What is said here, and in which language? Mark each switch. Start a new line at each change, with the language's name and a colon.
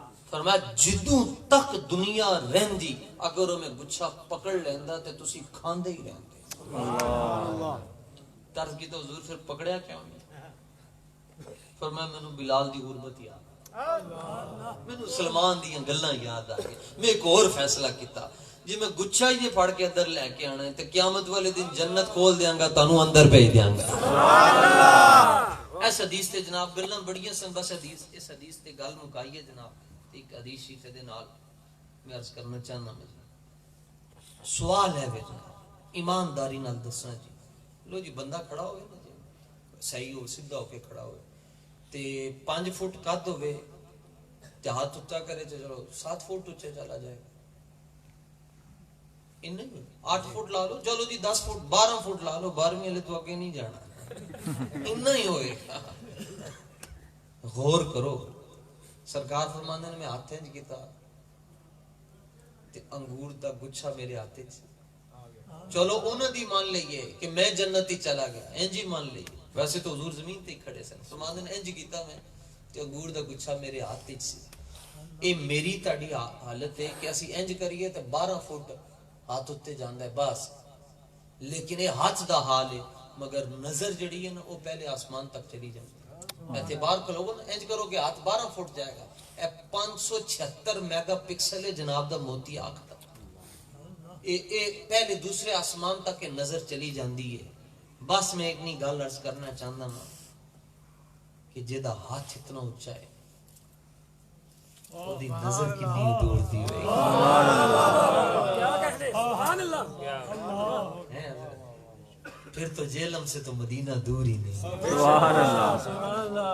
Punjabi: فرمایا جدوں تک دنیا رہندی اگر میں گچھا پکڑ لیندا تے تسی کھاندے ہی رہندے. طرز کی تو حضور پھر پکڑیا کیوں نہیں؟ فرمایا مینوں بلال دی غربت یاد، مینوں سلمان دی گلاں یاد آ گئی. میں ایک اور فیصلہ کیتا جی میں گچھا ہی پھڑ کے ادھر لے کے آنا ہے تے قیامت والے دن جنت کھول دیاں گا تانوں اندر بھیج دیاں گا. اس حدیث تے جناب گلاں بڑیاں سن، بس اس حدیث تے گل مکائیے جناب. ایک حدیث شریف دے نال میں عرض کرنا چاہنا میں سوال ہے بے جناب ایمانداری نال دسنا جی. لو جی بندہ کھڑا ہوئے نا جی صحیح ہو سیدھا ہو کے کھڑا ہوئے تے 5 فٹ قد ہوئے تے ہاتھ اونچا کرے تے چلو 7 فٹ اونچے چلا جائے گا. ان نہیں 8 فٹ لا لو چلو جی 10 فٹ 12 فٹ لا لو 12ویں والے تو آگے نہیں جانا. اتنا ہی ہوئے. غور کرو سرکار فرماندے نے میں ہاتھ انج کیتا تے انگور دا گچھا میرے ہاتھ وچ. چلو انہاں دی مان لئیے کہ میں جنت ہی چلا گیا انج ہی مان لئیے. ویسے تو حضور زمین تے ہی کھڑے سن. فرماندے نے انج کیتا میں تے انگور دا گچھا میرے ہاتھ وچ سی. اے میری تہاڈی حالت ہے کہ اسی انج کریے تے 12 فٹ ہاتھ اتے جاندا ہے بس، لیکن یہ ہاتھ دا حال ہے مگر نظر جڑی ہے نا وہ پہلے آسمان تک چلی جائے. اعتبار کرو نا انج کرو کہ ہاتھ 12 فٹ جائے گا. اے 576 میگا پکسل ہے جناب دا موتی آنکھ دا. اے پہلے دوسرے آسمان تک نظر چلی جاندی ہے.
Urdu: بس میں ایک نہیں گل عرض کرنا چاہتا ہوں کہ جیدہ ہاتھ اتنا اونچا ہے وہ دی نظر کتنی دور دی ہوئے پھر تو جیلم سے تو مدینہ دور ہی نہیں.